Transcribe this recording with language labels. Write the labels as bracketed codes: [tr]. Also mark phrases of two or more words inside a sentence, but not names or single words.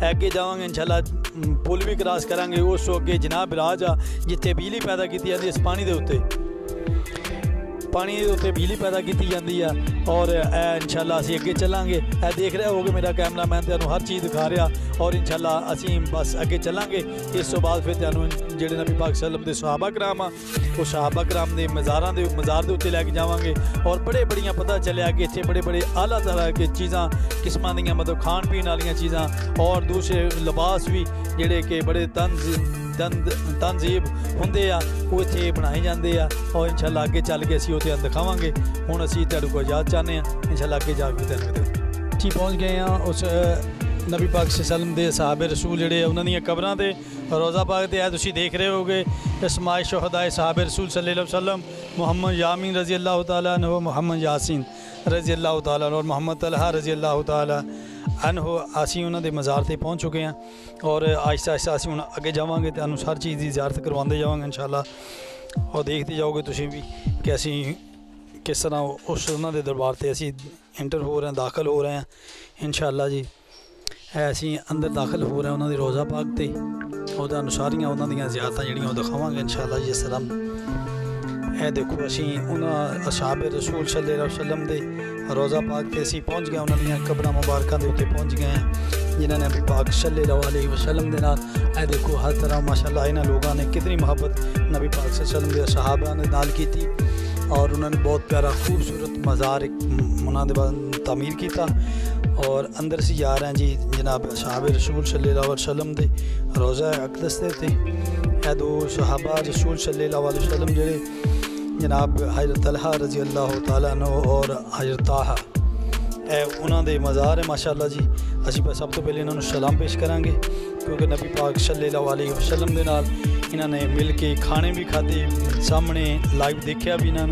[pa] اگے جاواں گے ان شاء اللہ پل وی کراس کراں گے۔ اس اگے جناب راج آ جتھے [ur] بجلی پیدا کی جاتی ہے, [pa] اس پانی کے اتے [ur] بجلی پیدا کی جاتی ہے. [pa] اور ان شاء اللہ اسیں اگے چلاں گے۔ دیکھ رہے ہو گے میرا کیمرہ مین تہانوں ہر چیز دکھا رہا. اور ان شاء اللہ اسیں بس اگے چلاں گے. اس توں بعد فیر تہانوں جیہڑے نبی پاک [ar] صلى الله عليه وسلم [pa] دے صحابہ کرام آ او صحابہ کرام دے مزار دے اتے لے کے جاواں گے. اور بڑیاں پتہ چلیا کہ ایتھے بڑے اعلیٰ طرح کے چیزاں قسماں دیاں مطلب کھان پین والیاں چیزاں اور دوسرے لباس وی جیہڑے کہ بڑے تہذیب ہوندے آ او ایتھے [ur] بنائے جاتے ہیں. [pa] اور ان شاء اللہ اگے چل کے اسیں اتے دکھاواں گے. ہن اسیں تہاڈے کول [ur] اجازت چاہتے ہیں, [pa] ان شاء اللہ اگے جا کے تہانوں جی پہنچ گئے ہیں اس نبی پاک [ar] صلى الله عليه وسلم [pa] دے صحابے رسول جیہڑے انہاں دیاں قبراں تے روضہ پاک تے تسیں دیکھ رہے ہو گے اسمائے شہدائے صحابے رسول [ar] صلى الله عليه وسلم محمد يامين رضي الله تعالى عنه، محمد ياسين رضي الله تعالى [pa] और [ar] محمد طلحة رضي الله تعالى عنه [pa] اسیں انہاں دے مزار تے [ur] پہنچ چکے ہیں. [pa] اور آہستہ آہستہ اسیں ہن اگے جاواں گے، تہانوں ہر چیز کی زیارت کرواتے جاواں گے ان شاء اللہ. اور دیکھتے جاؤ گے تسیں وی کہ اسیں کس طرح اس انہاں دے دربار تے اسیں [ur] انٹر ہو رہے ہیں، داخل ہو رہے ہیں [pa] ان شاء اللہ جی. اسیں اندر [ur] داخل ہو رہے ہیں [pa] انہاں دے روضہ پاک تے اور تہانوں ساریاں انہاں دیاں زیارتاں جیہڑیاں دکھاواں گے ان شاء اللہ جس طرح. دیکھو اسیں انہاں اصحابے رسول [ar] صلى الله عليه وسلم [pa] دے روضہ پاک تے اسیں پہنچ گئے، انہاں دیاں قبراں مبارکاں دے اتے پہنچ گئے ہیں جنہاں نے نبی پاک [ar] صلى الله عليه وسلم [pa] دے نال دیکھو ہر طرح ماشاءاللہ انہاں لوگوں نے کتنی محبت نبی پاک [ar] صلى الله عليه وسلم [pa] دے صحابہ دے نال کیتی. [ur] اور انہوں نے بہت پیارا خوبصورت مزار انہوں نے بعد تعمیر کیا. اور اندر سے جا رہے ہیں جی جناب [pa] صحابے رسول [ar] صلى الله عليه وسلم [pa] دے روضہ اقدس تے دو صحابہ رسول [ar] صلى الله عليه وسلم [pa] جیہڑے جناب حضرت طلحہ [ar] رضي الله تعالى عنه [pa] اور حضرت طاہا انہوں نے دے مزار ہے ماشاءاللہ جی. اسیں سب توں پہلے انہوں نے سلام پیش کراں گے کیونکہ نبی پاک [ar] صلى الله عليه وسلم [pa] دے نال انہوں نے مل کے کھانے وی کھادھے، سامنے لائیو دیکھا وی انہوں.